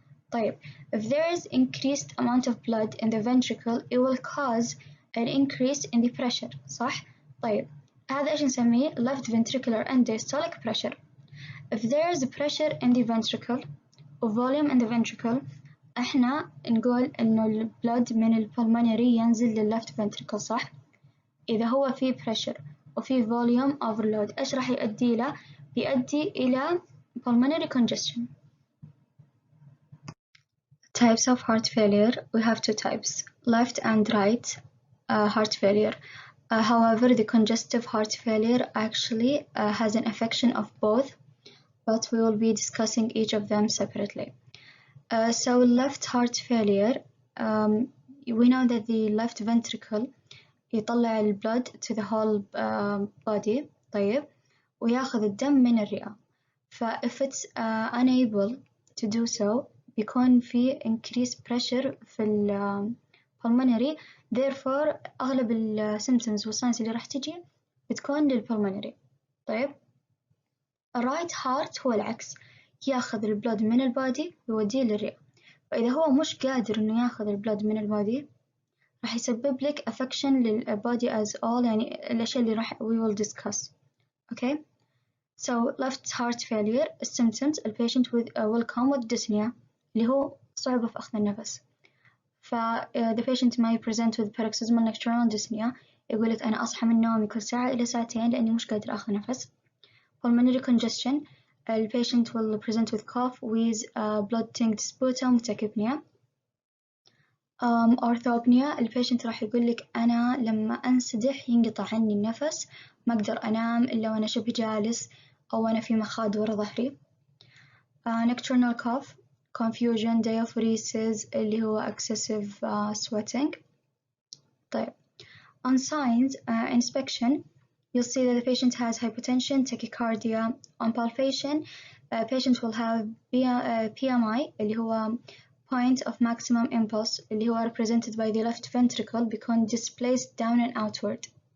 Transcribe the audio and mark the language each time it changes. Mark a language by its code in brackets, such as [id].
[ar] طيب [en] if there is increased amount of blood in the ventricle it will cause an increase in the pressure [ar] صح؟ طيب هذا إيش نسميه؟ [en] left ventricular and diastolic pressure. If there is pressure in the ventricle [ar] or volume in the ventricle إحنا نقول إنه البلد من البلمونري ينزل لللفت ventricle صح؟ إذا هو في pressure وفي [en] volume overload [ar] إيش راح يؤدي له؟ بيؤدي إلى [en] pulmonary congestion. Types of heart failure, we have two types, left and right heart failure. However, the congestive heart failure actually has an affection of both, but we will be discussing each of them separately. So left heart failure, we know that the left ventricle [ar] يطلع البلد [en] to the whole body [ar] طيب وياخذ الدم من الرئة. [en] if it's unable to do so [ar] بيكون في [en] increased pressure في pulmonary, therefore أغلب symptoms والsigns اللي راح تجي بتكون للpulmonary. [ar] طيب right heart هو العكس، ياخذ البلود من البادي ويوديه للرئة. فإذا هو مش قادر إنه ياخذ البلود من البادي راح يسبب لك affection للبادي [en] as all، [ar] يعني الأشياء اللي راح [en] we will discuss. Okay. So left heart failure symptoms the patient will come with dyspnea [ar] اللي هو صعوبة في أخذ النفس. [en] the patient may present with paroxysmal nocturnal dyspnea، [ar] يقول لك أنا أصحى من نومي كل ساعة إلى ساعتين لأني مش قادر أخذ نفس. [en] pulmonary congestion the patient will present with cough, wheeze, blood tinged sputum, tachypnea. orthopnea the patient [ar] راح يقول لك أنا لما أنسدح ينقطع عني النفس، ما أقدر أنام إلا وأنا شبه جالس أو أنا في مخاض ورا ظهري. [en] nocturnal cough, confusion, diaphoresis [ar] اللي هو [en] excessive sweating. [ar] طيب [en] on signs inspection you'll see that the patient has hypotension, tachycardia. On palpation patient will have PMI [ar] اللي هو [en] point of maximum impulse اللي هو represented by the left ventricle [ar] بيكون [en] displaced down and outward.